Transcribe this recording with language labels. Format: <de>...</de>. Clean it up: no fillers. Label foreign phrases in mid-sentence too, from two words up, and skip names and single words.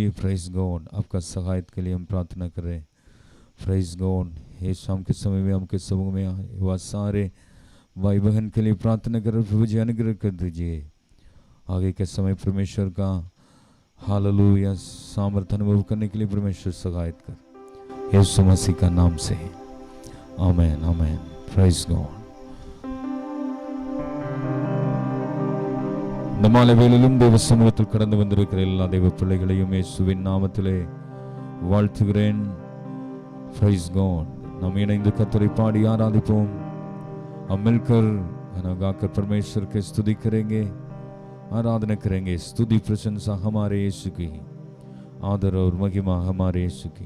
<en>Praise God,</en> <hi>आपका सहायता के लिए हम प्रार्थना कर रहे हैं।</hi> <en>Praise God,</en> <hi>ये शाम के समय में हमके समूह में आए वह सारे भाई बहन के लिए प्रार्थना कर प्रभु जी, अनुग्रह कर दीजिए। आगे के समय परमेश्वर का हालेलुया सामर्थ्य अनुभव करने के लिए परमेश्वर सहायता कर, यीशु मसीह का नाम से आमेन आमेन।</hi> <en>Praise God.</en> <ta>நம்மாலே வேளையிலும் தேவ சமூகத்தில் கடந்து வந்திருக்கிற எல்லா தேவ பிள்ளைகளையும் இயேசுவின் நாமத்திலே வாழ்த்துகிறேன்।</ta> <en>Praise God।</en> <ta>நாம் இணைந்து கர்த்தரை பாடி आराधिப்போம்।</ta> <hi>हम मिलकर गाना गाकर परमेश्वर के स्तुति करेंगे, आराधना करेंगे। स्तुति प्रशंसा हमारे यीशु की, आदर और महिमा हमारे यीशु की।</hi>